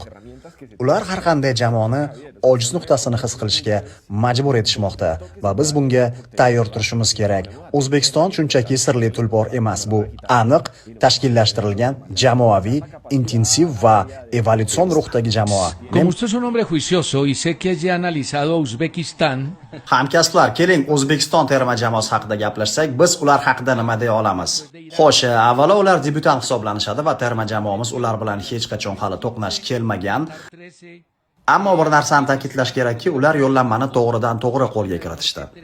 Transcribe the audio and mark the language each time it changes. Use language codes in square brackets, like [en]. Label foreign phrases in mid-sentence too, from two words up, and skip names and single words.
[uz] Ular har qanday jamoani ojiz nuqtasini his qilishga majbur etishmoqda va biz bunga tayyor turishimiz kerak. O'zbekiston shunchaki sirli tulpor emas, bu aniq tashkillashtirilgan jamoaviy, intensiv va evolyutsion ruhdagi jamoa. [es] Como usted es un hombre juicioso y sé que ya ha analizado a Uzbekistán. [uz] Hamkasblar, keling O'zbekiston terma jamoasi haqida gaplashsak, biz ular haqida nima deya olamiz? Xo'sh, avvalo ular debyutant hisoblanishadi va terma jamoamiz ular bilan hech qachon hali to'qnash kelmagan. Ammo bir narsani ta'kidlash kerakki, ular yo'llanmani to'g'ridan to'g'ri qo'lga kiritishdi.